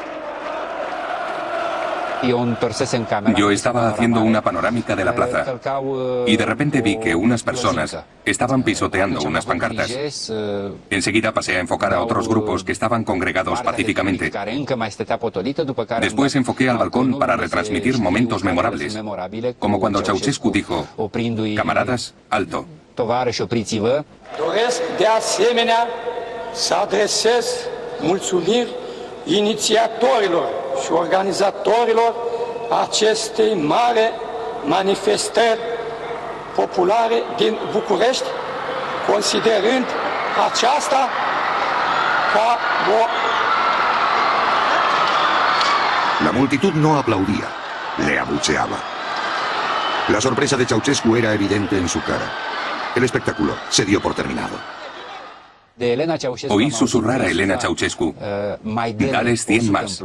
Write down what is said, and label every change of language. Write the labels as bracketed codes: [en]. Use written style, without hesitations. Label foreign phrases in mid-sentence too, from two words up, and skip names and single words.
[es] Yo estaba haciendo una panorámica de la plaza y de repente vi que unas personas estaban pisoteando unas pancartas. Enseguida pasé a enfocar a otros grupos que estaban congregados pacíficamente. Después enfoqué al balcón para retransmitir momentos memorables, como cuando Ceausescu dijo: "Camaradas, alto". [ro] Doresc de asemenea să adresez mulțumiri inițiatorilor și organizatorilor acestei mari manifestări populare din București, considerând aceasta ca o... [es] La multitud no aplaudía, le abucheaba. La sorpresa de Ceausescu era evidente en su cara. El espectáculo se dio por terminado. Oí susurrar a Elena Ceausescu: "Dales 100 más".